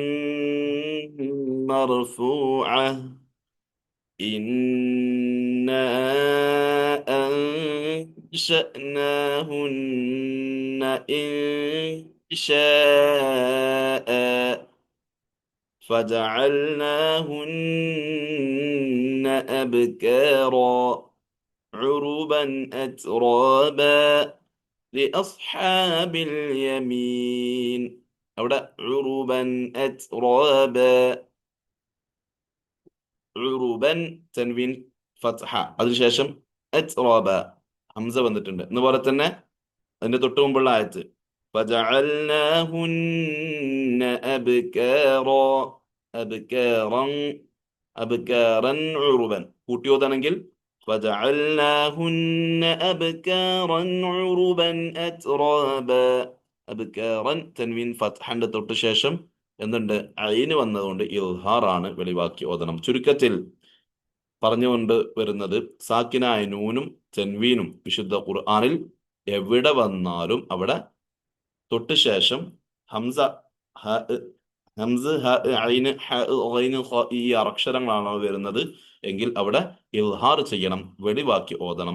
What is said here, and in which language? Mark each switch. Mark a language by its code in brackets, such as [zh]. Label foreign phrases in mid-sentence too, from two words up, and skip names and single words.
[ar] مرفوعة إنا أنشأناهن إنشاء فجعلناهن أبكارا عربا أترابا لأصحاب اليمين. [ml] അവിടെ [ar] عربا أترابا, [ml] ഉറുബൻ തൻവീൻ ഫത്ഹ, അതിനുശേഷം അത്റാബാ ഹംസ വന്നിട്ടുണ്ട്. എന്നുപോലെ തന്നെ അതിന്റെ തൊട്ട് മുമ്പുള്ള ആയത്ത് [ar] فجعلناهن أبكارا أبكارا أبكارا عربا [ml] കൂട്ടി ഓതാണെങ്കിൽ [ar] فجعلناهن أبكارا عربا أترابا [ml] അബ്കാറൻ തൻവീൻ ഫത്ഹന്റെ തൊട്ട് ശേഷം എന്തുണ്ട്? ഐന് വന്നതുകൊണ്ട് ഇൽഹാറാണ് വെളിവാക്കി ഓതണം. ചുരുക്കത്തിൽ പറഞ്ഞുകൊണ്ട് വരുന്നത് സാക്കിനായ നൂനും തൻവീനും വിശുദ്ധ ഖുർആനിൽ എവിടെ വന്നാലും അവിടെ തൊട്ട് ശേഷം ഹംസ ഹംസ് ഐന് ഐന് ഈ അക്ഷരങ്ങളാണ് വരുന്നത് എങ്കിൽ അവിടെ ഇൽഹാർ ചെയ്യണം, വെളിവാക്കി ഓതണം.